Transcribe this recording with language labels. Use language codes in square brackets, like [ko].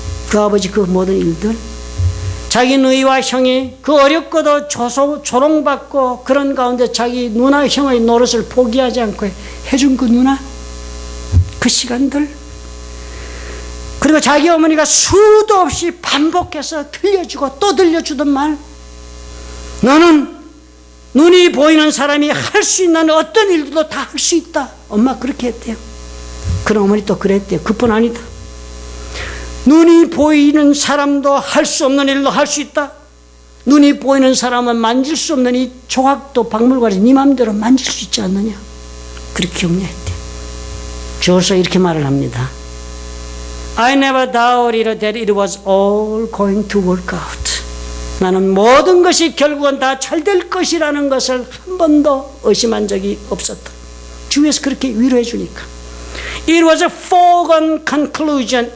[ko] 그 아버지 그 모든 일들, 자기 누이와 형이 그 어렵고도 조롱받고 그런 가운데 자기 누나 형의 노릇을 포기하지 않고 해준 그 누나, 그 시간들, 그리고 자기 어머니가 수도 없이 반복해서 들려주고 또 들려주던 말, 너는 눈이 보이는 사람이 할 수 있는 어떤 일도 다 할 수 있다. 엄마 그렇게 했대요. 그런 어머니 또 그랬대요. 그뿐 아니다. 눈이 보이는 사람도 할 수 없는 일도 할 수 있다. 눈이 보이는 사람은 만질 수 없는 이 조각도 박물관에서 네 맘대로 만질 수 있지 않느냐. 그렇게 격려했대. 주어서 이렇게 말을 합니다. [en] I never doubted that it was all going to work out. [ko] 나는 모든 것이 결국은 다 잘 될 것이라는 것을 한 번도 의심한 적이 없었다. 주위에서 그렇게 위로해 주니까. [en] It was a foregone conclusion.